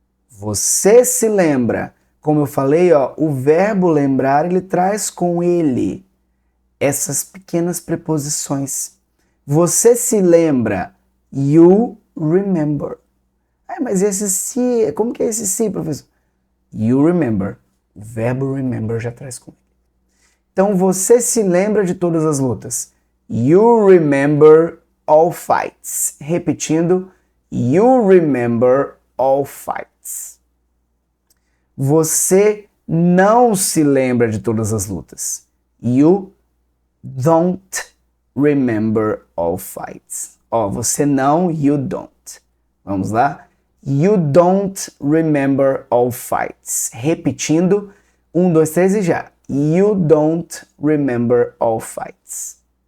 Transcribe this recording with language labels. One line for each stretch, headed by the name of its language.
Portuguese: Você se lembra. Como eu falei, o verbo lembrar, ele traz com ele essas pequenas preposições. Você se lembra.
English: You remember.
Portuguese: Mas esse se, como que é esse se, professor?
English: You remember.
Portuguese: O verbo remember já traz com ele. Então, você se lembra de todas as lutas.
English: You remember all fights. Repetindo, you remember all fights.
Portuguese: Você não se lembra de todas as lutas.
English: You don't remember all fights.
Portuguese: Você não,
English: you don't.
Portuguese: Vamos lá?
English: You don't remember all fights.
Portuguese: Repetindo, 1, 2, 3 e já.
English: You don't remember all fights.